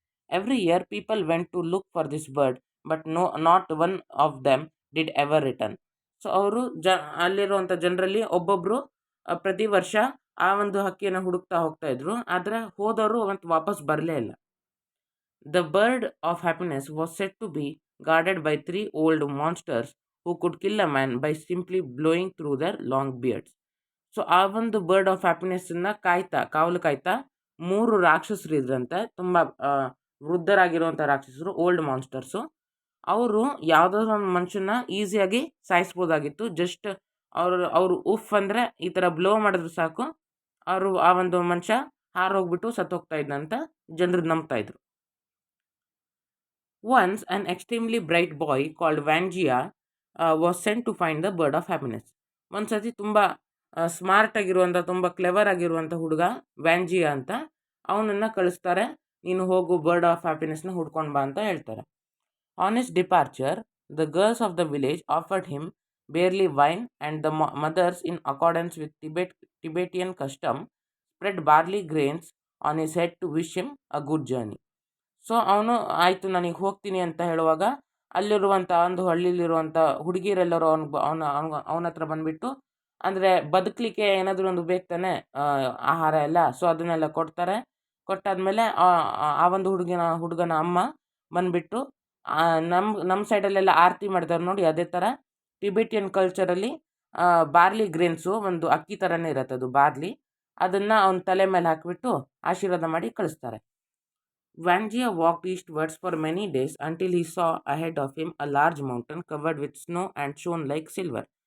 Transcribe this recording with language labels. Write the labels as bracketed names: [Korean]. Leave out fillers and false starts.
[English] Every year people went to look for this bird but not one of them did ever return. [Kannada] So ಅವರು ಅಲ್ಲಿರುವಂಥ ಜನರಲ್ಲಿ ಒಬ್ಬೊಬ್ಬರು ಪ್ರತಿ ವರ್ಷ ಆ ಒಂದು ಹಕ್ಕಿಯನ್ನು ಹುಡುಕ್ತಾ ಹೋಗ್ತಾಯಿದ್ರು, ಆದರೆ ಹೋದವರು ಅವತ್ತು ವಾಪಸ್ ಬರಲೇ ಇಲ್ಲ. [English] The bird of happiness was said to be guarded by 3 old monsters who could kill a man by simply blowing through their long beards. [Kannada] So ಆ ಒಂದು ಬರ್ಡ್ ಆಫ್ ಹ್ಯಾಪಿನೆಸ್ಸನ್ನು ಕಾವಲು ಕಾಯ್ತಾ 3 ರಾಕ್ಷಸರು ಇದ್ರಂತೆ, ತುಂಬ ವೃದ್ಧರಾಗಿರುವಂಥ ರಾಕ್ಷಸರು, ಓಲ್ಡ್ ಮಾನ್ಸ್ಟರ್ಸು. ಅವರು ಯಾವುದಾದ್ರು ಒಂದು ಮನುಷ್ಯನ ಈಸಿಯಾಗಿ ಸಾಯಿಸ್ಬೋದಾಗಿತ್ತು. ಜಸ್ಟ್ ಅವರು ಉಫ್ ಅಂದರೆ ಈ ಥರ ಬ್ಲೋ ಮಾಡಿದ್ರು ಸಾಕು, ಆ ಒಂದು ಮನುಷ್ಯ ಹಾರೋಗ್ಬಿಟ್ಟು ಸತ್ತೋಗ್ತಾ ಇದ್ದಂತ ಜನರು ನಂಬ್ತಾಯಿದ್ರು. [English] Once an extremely bright boy called Wangia was sent to find the bird of happiness. [Kannada] ಒಂದು ಸತಿ ತುಂಬ ಸ್ಮಾರ್ಟ್ ಆಗಿರುವಂಥ, ತುಂಬ ಕ್ಲೆವರ್ ಆಗಿರುವಂಥ ಹುಡುಗ ವ್ಯಾಂಜಿಯಾ ಅಂತ, ಅವನನ್ನು ಕಳಿಸ್ತಾರೆ, ನೀನು ಹೋಗು ಬರ್ಡ್ ಆಫ್ ಹ್ಯಾಪಿನೆಸ್ನ ಹುಡ್ಕೊಂಡು ಬಾ ಅಂತ ಹೇಳ್ತಾರೆ. [English] On his departure the girls of the village offered him barley wine and the mothers in accordance with Tibetan custom spread barley grains on his head to wish him a good journey. [Kannada] So ಅವನು ಆಯಿತು ನನಗೆ ಹೋಗ್ತೀನಿ ಅಂತ ಹೇಳುವಾಗ ಅಲ್ಲಿರುವಂಥ ಒಂದು ಹಳ್ಳಿಲಿರುವಂಥ ಹುಡುಗಿಯರೆಲ್ಲರೂ ಅವನ ಹತ್ರ ಬಂದುಬಿಟ್ಟು, ಅಂದರೆ ಬದುಕಲಿಕ್ಕೆ ಏನಾದರೂ ಒಂದು ಬೇಕು ತಾನೆ ಆಹಾರ ಎಲ್ಲ, ಸೊ ಅದನ್ನೆಲ್ಲ ಕೊಡ್ತಾರೆ. ಕೊಟ್ಟಾದಮೇಲೆ ಆ ಒಂದು ಹುಡುಗನ ಅಮ್ಮ ಬಂದುಬಿಟ್ಟು ನಮ್ಮ ಸೈಡಲ್ಲೆಲ್ಲ ಆರತಿ ಮಾಡ್ತಾರೆ ನೋಡಿ, ಅದೇ ಥರ ಟಿಬೆಟಿಯನ್ ಕಲ್ಚರಲ್ಲಿ ಬಾರ್ಲಿ ಗ್ರೇನ್ಸು ಒಂದು ಅಕ್ಕಿ ಥರನೇ ಇರುತ್ತೆ ಅದು ಬಾರ್ಲಿ, ಅದನ್ನು ಅವನ ತಲೆ ಮೇಲೆ ಹಾಕಿಬಿಟ್ಟು ಆಶೀರ್ವಾದ ಮಾಡಿ ಕಳಿಸ್ತಾರೆ. [English] Wangia walked eastwards for many days until he saw ahead of him a large mountain covered with snow and shone like silver.